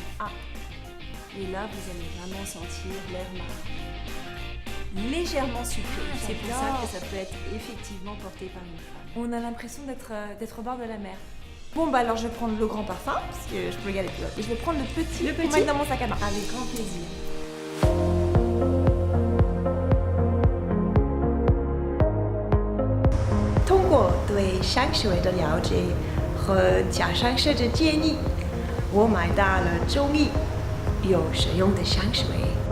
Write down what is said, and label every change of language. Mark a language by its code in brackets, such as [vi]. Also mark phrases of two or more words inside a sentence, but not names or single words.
[fr] Et là, vous allez vraiment sentir l'air marin. Légèrement sucré. C'est pour ça que ça peut être effectivement porté par une femme. On a l'impression d'être au bord de la mer. Bon, alors je vais prendre le grand parfum, parce que je peux le garder plus haut. Et je vais prendre le petit pour mettre dans mon sac à main. Avec grand plaisir. [zh] 通过对香水味的了解和加上设置建议，我买到了中意又实用的香水味。